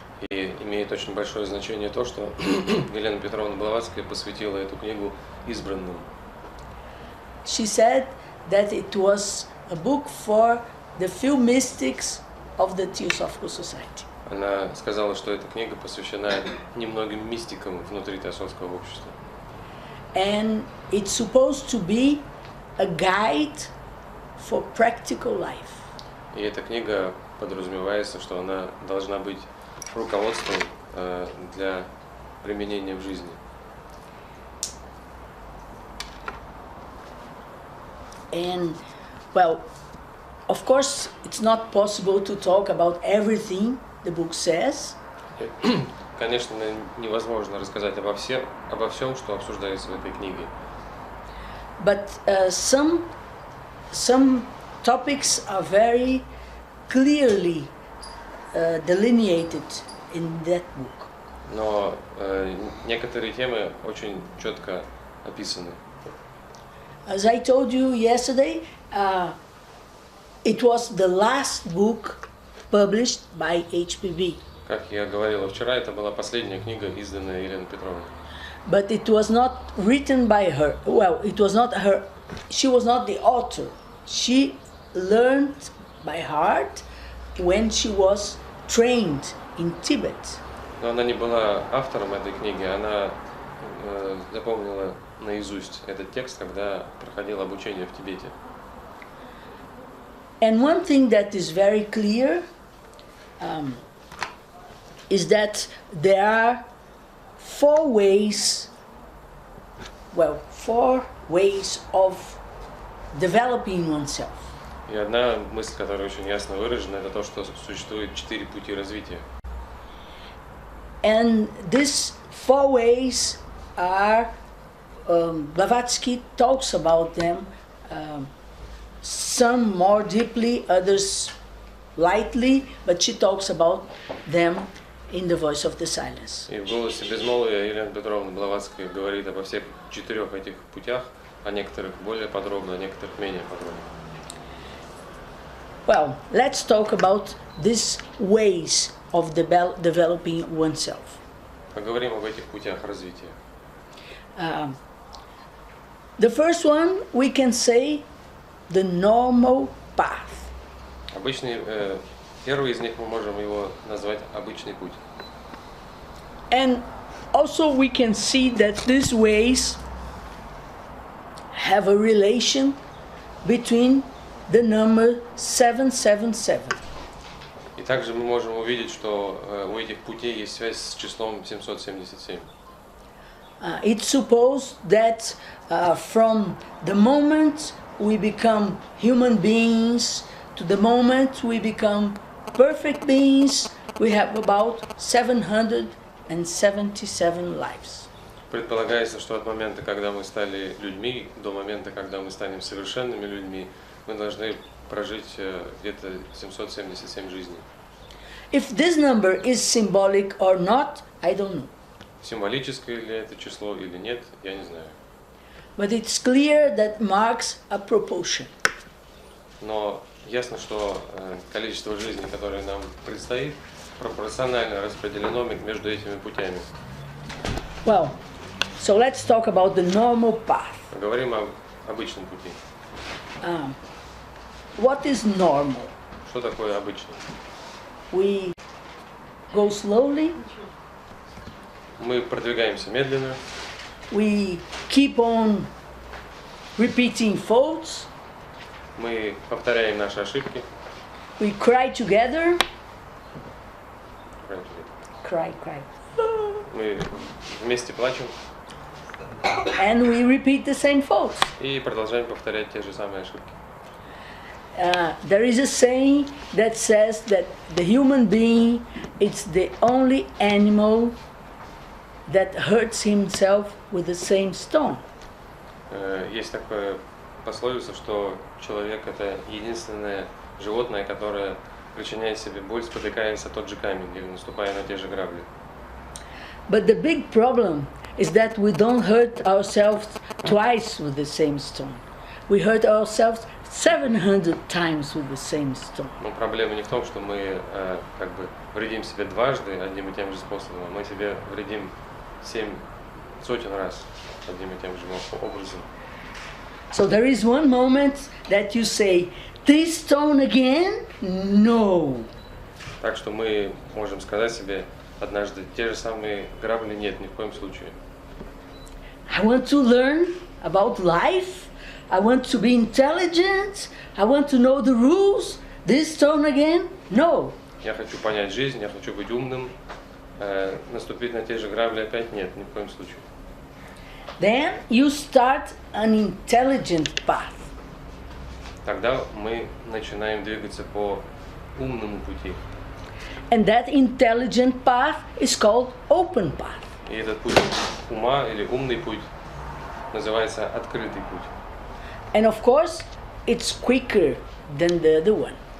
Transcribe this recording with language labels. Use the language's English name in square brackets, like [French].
[Russian] И имеет очень большое значение то, что Елена Петровна Блаватская посвятила эту книгу избранным. [English] She said that it was a book for the few mystics of the Theosophical Society. [Russian] Она сказала, что эта книга посвящена немногим мистикам внутри Теософского общества. [English] And it's supposed to be a guide for practical life. [Russian] И эта книга подразумевается, что она должна быть руководством для применения в жизни. [English] And, well, of course, it's not possible to talk about everything the book says. [Russian] Конечно, невозможно рассказать обо всем, что обсуждается в этой книге. [English] But some topics are very clearly delineated in that book. [Russian] Но некоторые темы очень четко описаны. [English] As I told you yesterday, it was the last book published by HPB. [Russian] Как я говорила вчера, это была последняя книга, изданная Еленой Петровной. [English] But it was not written by her. Well, it was not her. She was not the author. She learned by heart when she was trained in Tibet. [Russian] Но она не была автором этой книги, она запомнила наизусть этот текст, когда проходила обучение в Тибете. [English] And one thing that is very clear is that there are four ways of developing oneself. [Russian] И одна мысль, которая очень ясно выражена, это то, что существует 4 пути развития. [English] And these four ways are, Blavatsky talks about them, some more deeply, others lightly, but she talks about them in the voice of the silence. [Russian] И в «Голосе Безмолвия» Елена Петровна Блаватская говорит обо всех 4 этих путях, о некоторых более подробно, о некоторых менее подробно. [English] Well, let's talk about these ways of developing oneself. [Russian] Поговорим об этих путях развития. [English] The first one, we can say, the normal path. [Russian] Обычный, первый из них мы можем его назвать обычный путь. [English] And also we can see that these ways have a relation between the number 777. [Russian] И также мы можем увидеть, что у этих путей есть связь с числом 777. [English] It's supposed that from the moment we become human beings to the moment we become perfect beings, we have about 777 lives. [Russian] Предполагается, что от момента, когда мы стали людьми, до момента, когда мы станем совершенными людьми, мы должны прожить где-то 777 жизней. [English] If this number is symbolic or not, I don't know. [Russian] Символическое ли это число или нет, я не знаю. [English] But it's clear that marks a proportion. [Russian] Но ясно, что количество жизней, которое нам предстоит, пропорционально распределено между этими путями. [English] Well, so let's talk about the normal path. [Russian] Поговорим об обычном пути. [English] What is normal? [Russian] Что такое обычный? [English] We go slowly, [Russian] Мы продвигаемся медленно, [English] we keep on repeating faults, [Russian] мы повторяем наши ошибки. [English] we cry together, cry, [Russian] Мы вместе плачем [English] and we repeat the same faults. [Russian] и продолжаем повторять те же самые ошибки. [English] There is a saying that says that the human being is the only animal that hurts himself with the same stone. [Russian] Есть такая пословица, что человек — это единственное животное, которое причиняет себе боль, спотыкаясь о тот же камень или наступая на те же грабли. [English] But the big problem is that we don't hurt ourselves twice with the same stone. We hurt ourselves 700 times with the same stone. [Russian] Но проблема не в том, что мы как бы вредим себе дважды одним и тем же способом, а мы себе вредим 7 сотен раз одним и тем же образом. [English] So there is one moment that you say, this stone again? No. [Russian] Так что мы можем сказать себе однажды те же самые грабли нет, ни в коем случае. [English] I want to learn about life. I want to be intelligent. I want to know the rules. This stone again? No. [Russian] Я хочу понять жизнь, я хочу быть умным. Наступить на те же грабли опять нет, ни в коем случае. [English] Then you start an intelligent path. [Russian] Тогда мы начинаем двигаться по умному пути. [English] And that intelligent path is called open path. [Russian] И этот путь ума или умный путь называется открытый путь. [English] And of course, it's quicker than the other one.